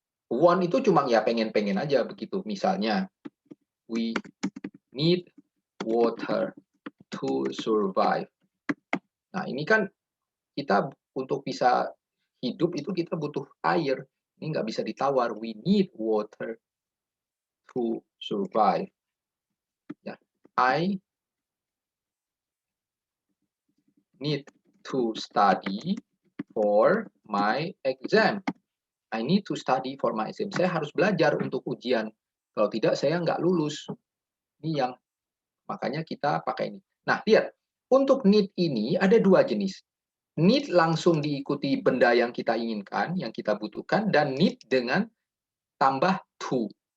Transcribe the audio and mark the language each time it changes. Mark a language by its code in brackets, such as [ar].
[id] Want itu cuma ya pengen-pengen aja begitu. Misalnya, [en] we need water to survive. [id] Nah, ini kan kita untuk bisa hidup itu kita butuh air. Ini nggak bisa ditawar. [en] We need water to survive. [id] Ya, [en] I need to study for my exam. I need to study for my exam. [id] Saya harus belajar untuk ujian. Kalau tidak, saya nggak lulus. Ini yang makanya kita pakai ini. Nah, lihat. Untuk need ini ada dua jenis. Need langsung diikuti benda yang kita inginkan, yang kita butuhkan, dan need dengan tambah to.